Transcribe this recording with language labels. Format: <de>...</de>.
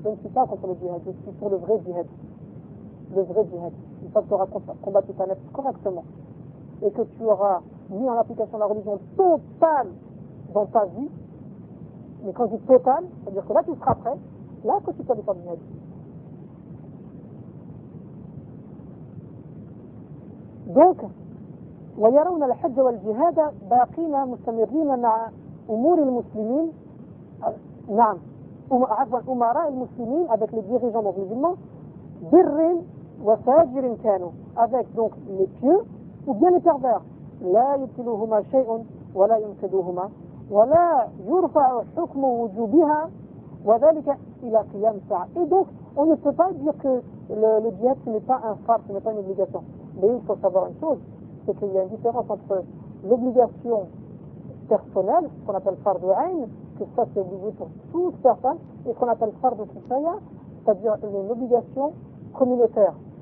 <fr>Je ne suis pas contre le djihad, je suis pour le vrai djihad. Le vrai djihad. Une fois que tu auras combattu ta nef correctement et que tu auras mis en application la religion totale dans ta vie, mais quand je dis totale, c'est-à-dire que là tu seras prêt, là que tu peux aller faire du djihad.</fr> <ar>Donc, ويرون الحج والجهاد باقين مستمرين مع أمور المسلمين نعم عفوا أمراء المسلمين</ar> <fr>avec les dirigeants musulmans</fr> <ar>بر وفاجر كانوا</ar> <fr>avec donc les pieux ou bien les pervers</fr> <ar>لا يبتلوهما شيء ولا ينقذوهما ولا يرفع حكم وجوبها وذلك إلى قيام الساعة.</ar> <fr>Et donc on ne peut pas dire que le djihad ce n'est pas un fard, ce n'est pas une obligation, mais il faut savoir une chose, c'est qu'il y a une différence entre l'obligation personnelle, ce qu'on appelle fard de Aïn, que ça c'est obligé pour toute personne, et ce qu'on appelle fard de Kifaya, c'est-à-dire une obligation communautaire.</fr>